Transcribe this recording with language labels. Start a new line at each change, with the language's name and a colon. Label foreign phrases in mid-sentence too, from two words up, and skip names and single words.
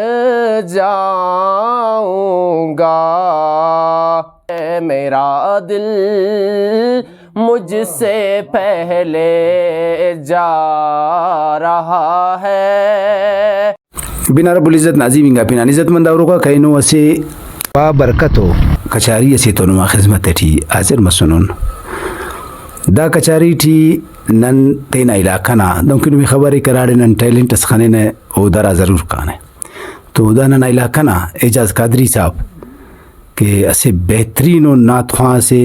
Urdu: جاؤں گا، میرا دل مجھ سے پہلے جا رہا ہے.
Brahui: بنا رب العزت نازی منگا پینا عزت مند اوروگا کینو اسے با برکتو کچاری اسے تو نما خدمت ٹی حاضر مسنون دا کچاری ٹی نن تینا علاقہ نا دمکن بھی خبری کراڑے نن ٹیلنٹ اس خانے نے او درا ضرور کانے تو دا نن علاقہ نا اعجاز قادری صاحب کہ اسے بہترین و ناتخواں سے